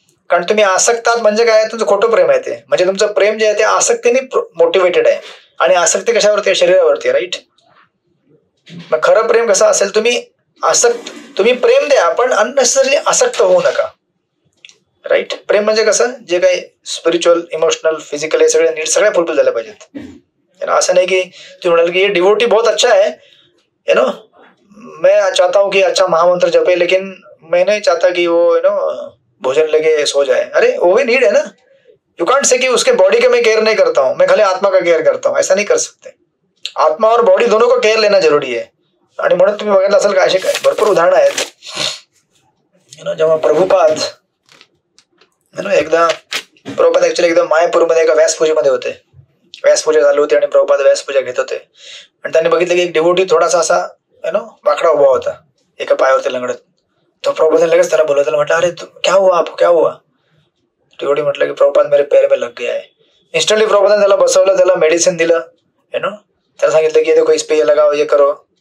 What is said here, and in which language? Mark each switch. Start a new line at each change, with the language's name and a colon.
Marathi: कारण तुम्ही आसक्त आहात म्हणजे काय? तुमचं खोटं प्रेम आहे ते. म्हणजे तुमचं प्रेम जे आहे ते आसक्तीने मोटिवेटेड आहे आणि आसक्ती कशावरती आहे? शरीरावरती, राईट. मग खरं प्रेम कसं असेल? तुम्ही प्रेम द्या पण अननेसेसरली आसक्त होऊ नका, राईट. प्रेम म्हणजे कसं? जे काही स्पिरिच्युअल, इमोशनल, फिजिकल हे सगळे नीड सगळ्या फुलफिल झाल्या पाहिजेत. असं नाही की तुम्ही म्हणाल की
Hindi: ये डिवोटी बहुत अच्छा है, मैं चाहता हूँ कि अच्छा महामंत्र जपे लेकिन मैं नहीं चाहता कि वो भोजन लेके सो जाए. अरे वो भी नीड है ना. यू कांट से कि उसके बॉडी का मैं केयर नहीं करता हूँ, मैं खाली आत्मा का केयर करता हूँ, ऐसा नहीं कर सकते. आत्मा और बॉडी दोनों का केयर लेना जरुरी आहे.
Marathi: आणि म्हणून तुम्ही बघितलं असेल का असे काय भरपूर उदाहरणं आहेत. जेव्हा प्रभुपाद एकदा ऍक्च्युअली एकदम मायापूरमध्ये एका व्यासपूजेमध्ये होते. व्यासपूजा चालू होती आणि प्रभुपाद व्यासपूजा घेत होते आणि त्यांनी बघितलं की एक डिवोटी थोडासा असा वाकडा उभा होता एका पायावरती लंगडत. तो प्रभुपादाने लगेच त्याला बोलवलं, त्याला म्हटलं अरे
Hindi: क्या हुआ आप, क्या हुआ.
Marathi: डिवोटी म्हटलं की
Hindi: प्रभुपाद मेरे पैर में लग गया है.
Marathi: इन्स्टंटली प्रभुपादाने त्याला बसवलं, त्याला मेडिसिन दिलं, त्याला सांगितलं की
Hindi: देखो इस पे ये लगाओ, ये करो.